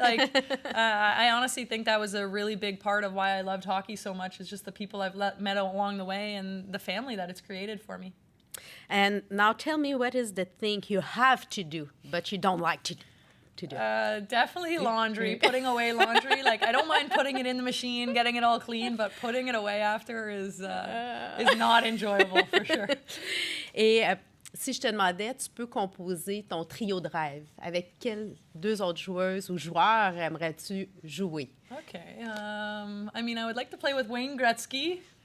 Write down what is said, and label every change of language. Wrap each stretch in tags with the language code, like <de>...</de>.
<en>Like, I honestly think that was a really big part of why I loved hockey so much is just the people I've met along the way and the family that it's created for me. And now tell me, what is the thing you have to do, but you don't like to do? Definitely laundry, putting away laundry. Like, I don't mind putting it in the machine, getting it all clean, but putting it away after is not enjoyable, for sure.</en> <fr>Et si je te demandais, tu peux composer ton trio de rêve. Avec quelles deux autres joueuses ou joueurs aimerais-tu jouer?</fr> <en>Okay. I mean, I would like to play with Wayne Gretzky.</en>